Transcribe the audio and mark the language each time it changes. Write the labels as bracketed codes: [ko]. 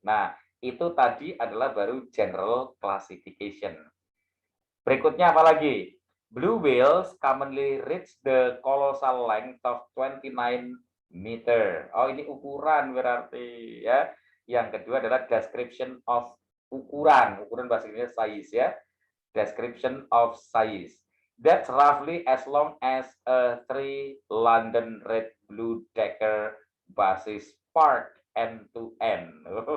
[id] Nah, itu tadi adalah baru general classification. Berikutnya apa lagi? [en] Blue whales commonly reach the colossal length of 29 meter. [id] Oh, ini ukuran berarti ya. Yang kedua adalah description of ukuran. Ukuran bahasa Inggris size ya. [en] Description of size. That's roughly as long as a 3 London red blue decker buses parked end to end.